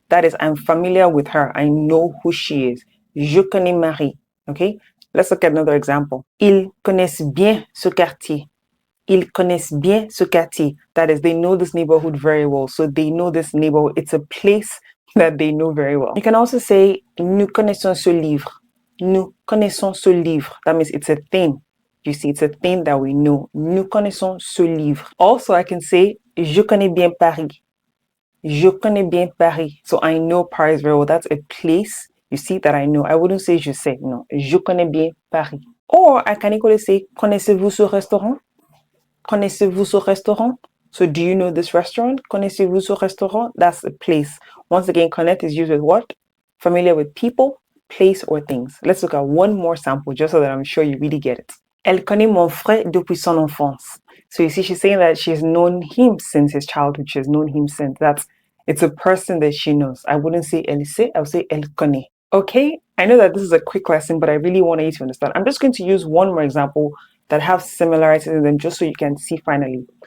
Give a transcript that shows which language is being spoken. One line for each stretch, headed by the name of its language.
English: That is, I'm familiar with her. I know who she is.
French: Je connais Marie.
English: Okay? Let's look at another example.
French: Ils connaissent bien ce quartier. Ils connaissent bien ce quartier.
English: That is, they know this neighborhood very well. So they know this neighborhood. It's a place that they know very well. You can also say,
French: nous connaissons ce livre. Nous connaissons ce livre.
English: That means it's a thing. You see, it's a thing that we know.
French: Nous connaissons ce livre.
English: Also, I can say,
French: je connais bien Paris. Je connais bien Paris.
English: So I know Paris very well. That's a place, you see, that I know. I wouldn't say
French: je sais. No, je connais bien Paris.
English: Or I can equally say,
French: connaissez-vous ce restaurant? Connaissez-vous ce restaurant?
English: So do you know this restaurant?
French: Connaissez-vous ce restaurant?
English: That's a place. Once again, connaître is used with what? Familiar with people, place, or things. Let's look at one more sample just so that I'm sure you really get it.
French: Elle connaît mon frère depuis son enfance.
English: So you see, she's saying that she's known him since his childhood. She's known him since. It's a person that she knows. I wouldn't say
French: elle sait,
English: I would say
French: elle connaît.
English: Okay, I know that this is a quick lesson, but I really want you to understand. I'm just going to use one more example that have similarities in them just so you can see finally.